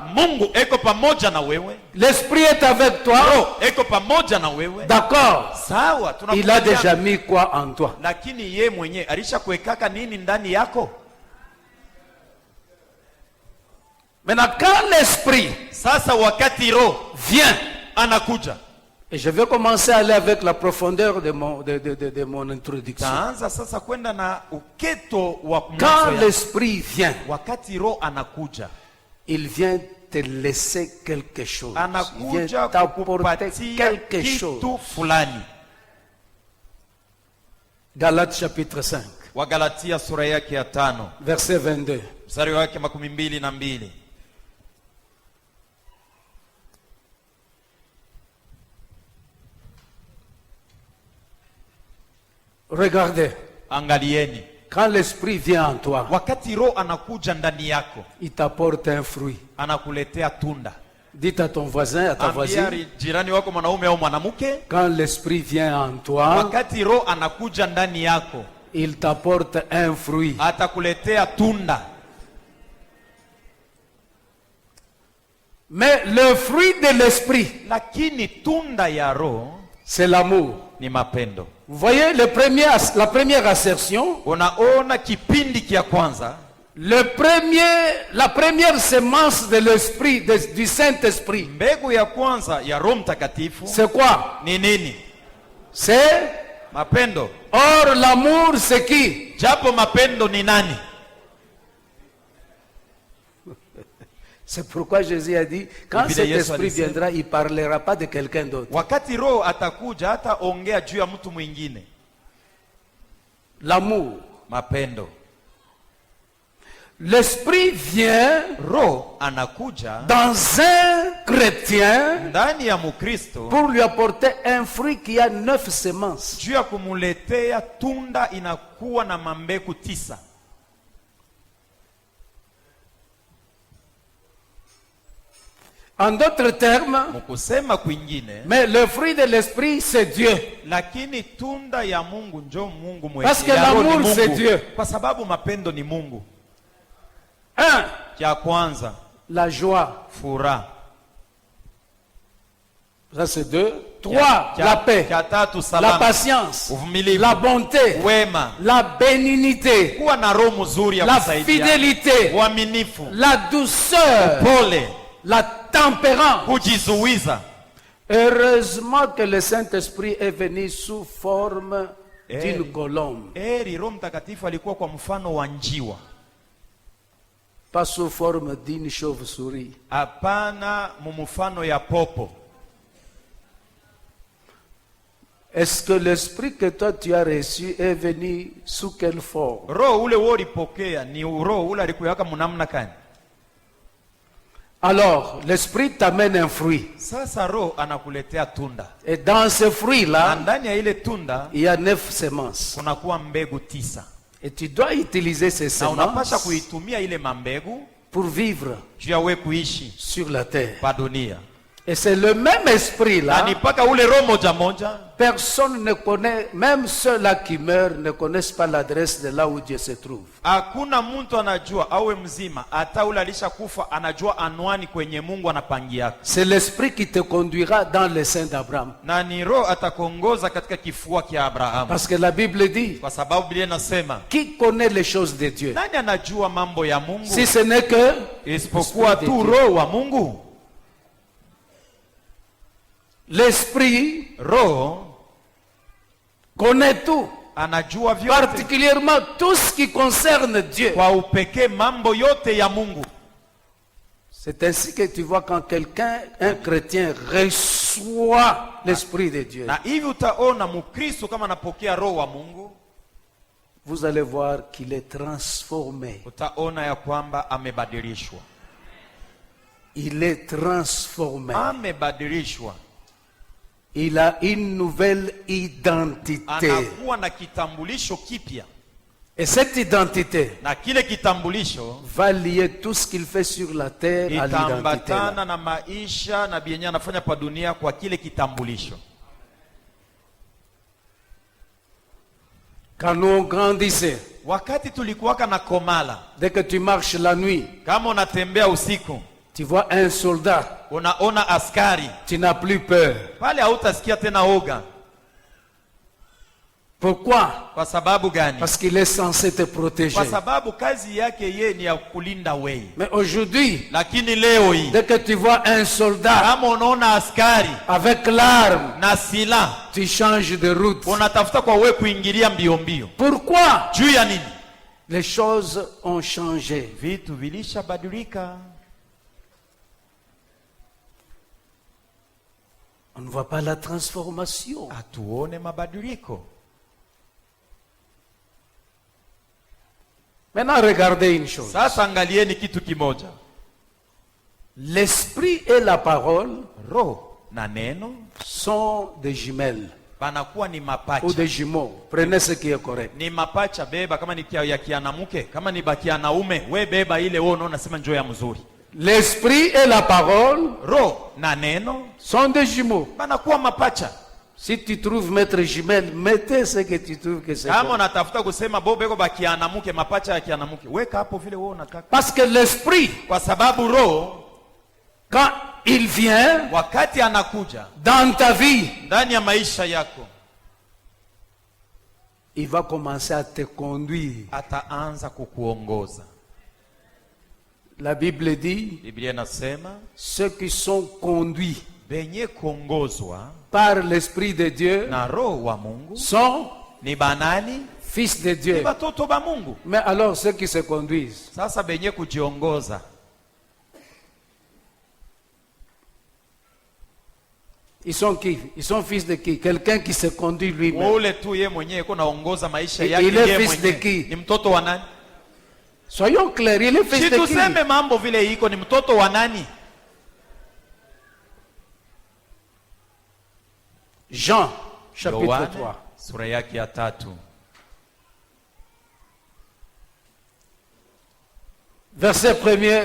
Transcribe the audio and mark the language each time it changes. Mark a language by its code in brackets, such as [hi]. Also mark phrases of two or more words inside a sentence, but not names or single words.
[sw] Mungu eko pamoja na wewe. [fr] L'esprit est avec toi. [sw] Roho eko pamoja na wewe. [fr] D'accord. [sw] Sawa, [fr] il a déjà mis quoi en toi? [sw] Lakini ye mwenye alishakuwekaka nini ndani yako? [fr] Maintenant quand l'esprit [sw] sasa wakati roho [fr] vient, [sw] anakuja. [fr] Et je vais commencer à aller avec la profondeur de mon introduction. [sw] Sasa kwenda na uketo wa [fr] quand l'esprit vient, [sw] wakati roho anakuja, [fr] il vient te laisser quelque chose. [sw] Anakuja [fr] il vient t'apporter quelque chose. [sw] Fulani. [fr] Galates chapitre 5. [sw] Wagalatia sura yake ya 5. [fr] Verset 22. [sw] Mstari wake 22. [fr] Regardez. [sw] Angalieni. [fr] Quand l'esprit vient en toi, [sw] wakati roho anakuja ndani yako, [fr] il t'apporte un fruit. [sw] Anakuletea tunda. [fr] Dites à ton voisin, à ta voisine, [sw] jirani wako mwanaume au mwanamke, [fr] quand l'esprit vient en toi, [sw] wakati roho anakuja ndani yako, [fr] il t'apporte un fruit. [sw] Atakuletea tunda. [fr] Mais le fruit de l'esprit, [sw] lakini tunda ya roho, [fr] c'est l'amour. [sw] Ni mapendo. [fr] Vous voyez la première assertion? [sw] Unaona kipindi kia kwanza. [fr] La première semence de l'esprit, du Saint-Esprit. [sw] Mbegu ya kwanza ya Roho Mtakatifu. [fr] C'est quoi? [sw] Ni nini? [fr] C'est [sw] mapendo. [fr] Or l'amour c'est qui? [sw] Japo mapendo ni nani? [fr] C'est pourquoi Jésus a dit, quand cet esprit viendra, il ne parlera pas de quelqu'un d'autre. [sw] Wakati roho atakuja hata ongea juu ya mtu mwingine. [fr] L'amour. [sw] Mapendo. [fr] L'esprit vient [sw] Roho anakuja [fr] dans un chrétien [sw] ndani ya Mkristo [fr] pour lui apporter un fruit qui a 9 semences. [sw] juu ya kumuletea tunda inakuwa na mambeku 9. [fr] En d'autres termes, [sw] Mkusema kwingine, [fr] mais le fruit de l'esprit c'est Dieu. [sw] lakini tunda ya Mungu njo Mungu [fr] Parce que [sw] ya Roho ni [fr] l'amour, [sw] Mungu. [fr] c'est Dieu. [sw] Kwa sababu mapendo ni Mungu. 1. Cha kwanza, [fr] La joie. [sw] furaha. [fr] Ça c'est 2. 3. La paix. [sw] Cha tatu, [fr] La [sw] salama. [fr] patience. [sw] Uvumilivu. [fr] La bonté. [sw] Wema. [fr] La bénignité. [sw] Kuwa na roho mzuri ya [fr] La [sw] kusaidia. [fr] fidélité. [sw] Uaminifu. [fr] La douceur. [sw] Pole. [fr] La tempérance. [sw] Kujizuiza. [fr] Heureusement que le Saint-Esprit est venu sous forme d'une colombe. [sw] Roho Mtakatifu alikuwa kwa mfano wa njiwa. [fr] Pas sous forme d'une chauve-souris. [sw] Hapana mumfano ya popo. [fr] Est-ce que l'esprit que toi tu as reçu est venu sous quelle forme? [sw] Roho ule wewe ulipokea ni roho ule alikuweka mnamna gani? [fr] Alors, l'esprit t'amène un fruit. [sw] Sasa roho anakuletea tunda. [fr] Et dans ce [sw] Na [fr] fruit-là, [sw] ndani ya ile tunda [fr] il y a 9 semences. [sw] kunakuwa mbegu 9. [fr] Et tu dois utiliser ces [sw] Na unapasha [fr] semences [sw] kuitumia ile mambegu [fr] pour vivre [sw] juu ya wewe kuishi [fr] sur la terre. [sw] pa dunia. [fr] Et c'est le même [sw] Na [fr] esprit-là. [sw] ni paka ule roho moja moja. [fr] Personne ne connaît, même ceux-là qui meurent ne connaissent pas l'adresse de là où Dieu se trouve. [sw] Hakuna mtu anajua awe mzima hata ule alishakufa anajua anwani kwenye Mungu anapangia. [fr] C'est l'esprit qui te conduira dans le sein d'Abraham. [sw] Na ni roho atakuongoza katika kifua kia Abrahamu. [fr] Parce que la Bible dit, [sw] Kwa sababu Biblia inasema, [fr] qui connaît les choses de Dieu? [sw] nani anajua mambo ya Mungu [fr] Si ce n'est que [sw] isipokuwa [fr] Esprit de [sw] tu [fr] Dieu. [sw] roho wa Mungu? [fr] l'esprit [sw] Roho [fr] connaît tout, [sw] anajua vyote, [fr] particulièrement tout ce qui concerne Dieu. [sw] kwa upekee mambo yote ya Mungu. [fr] C'est ainsi que tu vois quand quelqu'un, un chrétien, reçoit l'esprit de Dieu, [sw] Na hivi utaona Mkristo kama anapokea roho wa Mungu, [fr] vous allez voir qu'il est transformé. [sw] utaona ya kwamba amebadilishwa. [fr] Il est transformé. [sw] Amebadilishwa. [fr] Il a une nouvelle identité. [sw] Anakuwa na kitambulisho kipya. [fr] Et cette identité [sw] Na kile kitambulisho [fr] va lier tout ce qu'il fait sur la terre à l'identité. [sw] itambatana na maisha na bienye anafanya pa dunia kwa kile kitambulisho. [fr] Quand nous on grandissait, [sw] Wakati tulikuwaka na komala, [fr] dès que tu marches la nuit, [sw] kama unatembea usiku, [fr] tu vois un soldat, [sw] unaona askari, [fr] tu n'as plus peur. [sw] pale hautasikia tena oga. [fr] Pourquoi? [sw] Kwa sababu gani? [fr] Parce qu'il est censé te protéger. [sw] Kwa sababu kazi yake yeye ni ya kulinda wewe. [fr] Mais aujourd'hui, [sw] Lakini leo hii [fr] dès que tu vois un soldat [sw] kama unaona askari [fr] avec l'arme, [sw] na silaha, [fr] tu changes de route. [sw] unatafuta kwa wewe kuingilia mbio mbio. [fr] Pourquoi? [sw] Juu ya nini? [fr] Les choses ont changé. [sw] Vitu vilishabadilika. [fr] On ne voit pas la transformation. [sw] Hatuone mabadiliko. [fr] Maintenant, regardez une chose. [sw] Sasa angalieni kitu kimoja. [fr] L'esprit et la parole [sw] Roho na neno [fr] sont des jumelles [sw] banakuwa ni [fr] ou [sw] mapacha. [fr] des jumeaux. Prenez ce qui est correct. [sw] Ni mapacha, beba kama ni ya kianamuke, kama ni bakianaume, we beba ile wewe unaona sema njoo ya mzuri. [fr] L'esprit et la parole [sw] Roho na neno [fr] sont des jumeaux. [sw] banakuwa mapacha. [fr] Si tu trouves mettre jumelle, mettez ce que tu trouves que c'est [sw] Kama [fr] bon. [sw] unatafuta kusema bobeko bakianamuke, mapacha ya kianamuke, weka hapo vile wewe unataka. [fr] Parce que l'esprit, [sw] Kwa sababu roho [fr] quand il vient [sw] wakati anakuja [fr] dans ta vie, [sw] ndani ya maisha yako, [fr] il va commencer à te conduire. [sw] ataanza kukuongoza. [fr] La Bible dit, [sw] Biblia inasema [fr] ceux qui sont conduits [sw] benye kuongozwa [fr] par l'Esprit de Dieu [sw] na roho wa Mungu [fr] sont [sw] ni banani? [fr] fils de [sw] Ni [fr] Dieu. [sw] batoto ba Mungu. [fr] Mais alors ceux qui se conduisent, [sw] Sasa benye kujiongoza, [fr] ils sont qui? Ils sont fils de qui? Quelqu'un qui se conduit lui-même. [sw] ule tu ye mwenyewe kuna ongoza maisha [fr] Il [sw] yake [fr] est [sw] yeye [fr] fils de [sw] mwenyewe. [fr] qui? [sw] Ni mtoto wa nani? [fr] Soyons clairs, il est fils [sw] Si [fr] de qui? [sw] tuseme mambo vile iko, ni mtoto wa nani? [fr] Jean, chapitre [sw] Yohane 3. sura yake ya 3 [fr] Verset 1er